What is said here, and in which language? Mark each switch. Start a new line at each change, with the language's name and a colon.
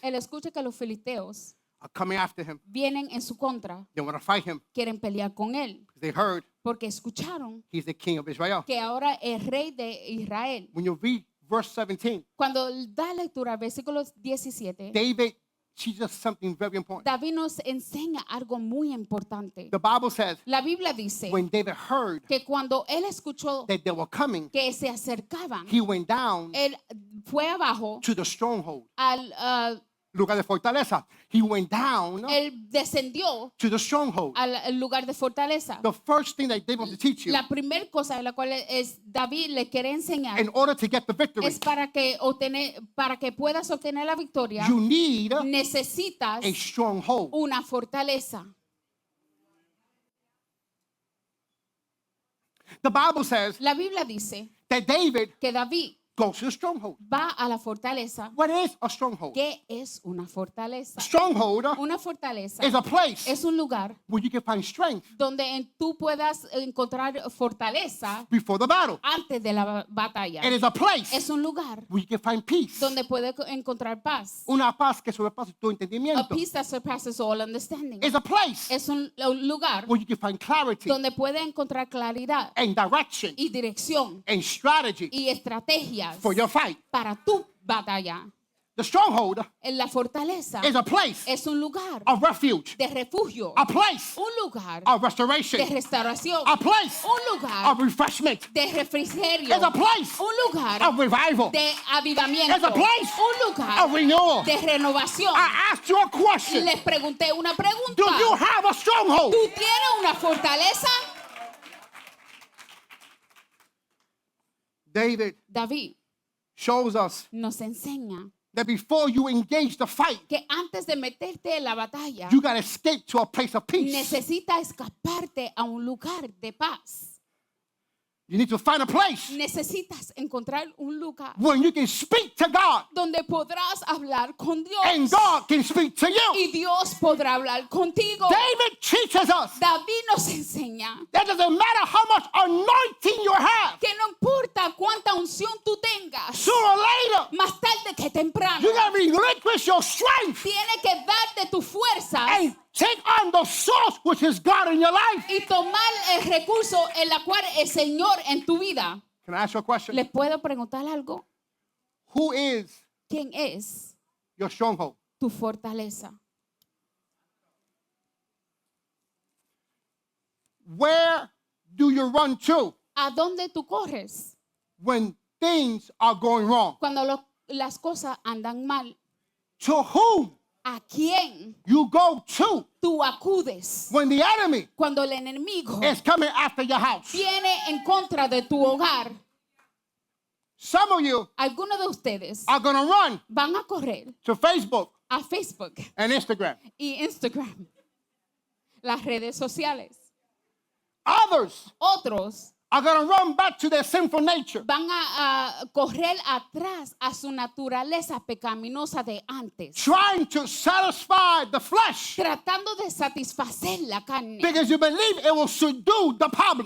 Spanish: Él escucha que los filisteos
English: are coming after him.
Spanish: vienen en su contra,
English: They want to fight him
Spanish: quieren pelear con él,
English: because they heard
Spanish: porque escucharon
English: he's the king of Israel.
Spanish: que ahora es rey de Israel.
English: When you read verse 17,
Spanish: Cuando da lectura al versículo 17,
English: David teaches something very important.
Spanish: David nos enseña algo muy importante.
English: The Bible says
Spanish: La Biblia dice
English: when David heard
Spanish: que cuando él escuchó
English: that they were coming,
Spanish: que se acercaban,
English: he went down
Spanish: él fue abajo
English: to the stronghold.
Spanish: al Lugar de fortaleza.
English: He went down
Spanish: él descendió
English: to the stronghold.
Spanish: al lugar de fortaleza.
English: The first thing that David wants to teach you
Spanish: La primera cosa en la cual David le quiere enseñar
English: in order to get the victory,
Spanish: es para que puedas obtener la victoria,
English: you need
Spanish: necesitas
English: a stronghold.
Spanish: una fortaleza.
English: The Bible says
Spanish: La Biblia dice
English: that David
Spanish: que David
English: goes to the stronghold.
Spanish: va a la fortaleza.
English: What is a stronghold?
Spanish: ¿Qué es una fortaleza?
English: A stronghold
Spanish: Una fortaleza
English: is a place
Spanish: es un lugar
English: where you can find strength
Spanish: donde tú puedas encontrar fortaleza
English: before the battle.
Spanish: antes de la batalla.
English: It is a place
Spanish: Es un lugar
English: where you can find peace.
Spanish: donde puedes encontrar paz. Una paz que sobrepasa tu
English: A
Spanish: entendimiento.
English: peace that surpasses all understanding. It's a place
Spanish: Es un lugar
English: where you can find clarity
Spanish: donde puedes encontrar claridad
English: and direction
Spanish: y dirección
English: and strategy
Spanish: y estrategias
English: for your fight.
Spanish: para tu batalla.
English: The stronghold
Spanish: En la fortaleza
English: is a place
Spanish: es un lugar
English: of refuge,
Spanish: de refugio,
English: a place
Spanish: un lugar
English: of restoration,
Spanish: de restauración,
English: a place
Spanish: un lugar
English: of refreshment.
Spanish: de refrigerio,
English: It's a place
Spanish: un lugar
English: of revival,
Spanish: de avivamiento,
English: It's a place
Spanish: un lugar
English: of renewal.
Spanish: de renovación.
English: I asked you a question.
Spanish: Les pregunté una pregunta.
English: Do you have a stronghold?
Spanish: ¿Tú tienes una fortaleza?
English: David
Spanish: David
English: shows us
Spanish: nos enseña
English: that before you engage the fight,
Spanish: que antes de meterte en la batalla,
English: you got to escape to a place of peace.
Spanish: necesitas escaparte a un lugar de paz.
English: You need to find a place
Spanish: Necesitas encontrar un lugar
English: where you can speak to God
Spanish: donde podrás hablar con Dios
English: and God can speak to you.
Spanish: y Dios podrá hablar contigo.
English: David teaches us
Spanish: David nos enseña
English: that doesn't matter how much anointing you have,
Spanish: que no importa cuánta unción tú tengas,
English: sooner or later,
Spanish: más tarde que temprano,
English: you got to relinquish your strength
Spanish: tiene que darte tu fuerza
English: and take on the source, which is God in your life.
Spanish: y tomar el recurso en la cual el Señor en tu vida.
English: Can I ask you a question?
Spanish: ¿Les puedo preguntar algo?
English: Who is
Spanish: ¿Quién es
English: your stronghold?
Spanish: tu fortaleza?
English: Where do you run to
Spanish: ¿A dónde tú corres
English: when things are going wrong?
Spanish: cuando las cosas andan mal?
English: To whom
Spanish: ¿A quién
English: you go to
Spanish: tú acudes
English: when the enemy
Spanish: cuando el enemigo
English: is coming after your house?
Spanish: viene en contra de tu hogar?
English: Some of you
Spanish: Algunos de ustedes
English: are going to run
Spanish: van a correr
English: to Facebook
Spanish: a Facebook
English: and Instagram.
Spanish: y Instagram, las redes sociales.
English: Others
Spanish: Otros
English: are going to run back to their sinful nature,
Spanish: van a correr atrás a su naturaleza pecaminosa de antes,
English: trying to satisfy the flesh
Spanish: tratando de satisfacer la carne,
English: because you believe it will subdue the problem.